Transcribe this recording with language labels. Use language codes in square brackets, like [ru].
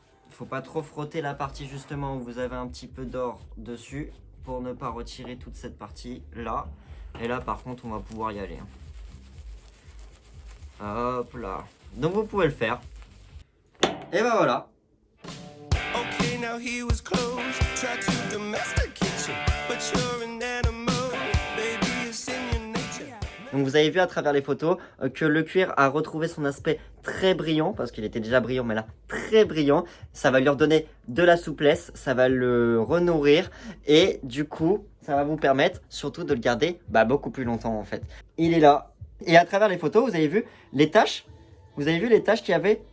[fr] Faut pas trop frotter la partie justement où vous avez un petit peu d'or dessus pour ne pas retirer toute cette partie là. Et là par contre on va pouvoir y aller. Hop là. Donc vous pouvez le faire. Et ben voilà. [en] Okay, now he was close, tried to domesticate you, but you're an animal, baby, it's in your nature. [fr] Donc vous avez vu à travers les photos que le cuir a retrouvé son aspect très brillant, parce qu'il était déjà brillant, mais là très brillant. Ça va lui redonner de la souplesse, ça va le renourrir et du coup ça va vous permettre surtout de le garder beaucoup plus longtemps en fait. Il est là et à travers les photos vous avez vu les taches. Vous avez vu les taches qu'il y avait?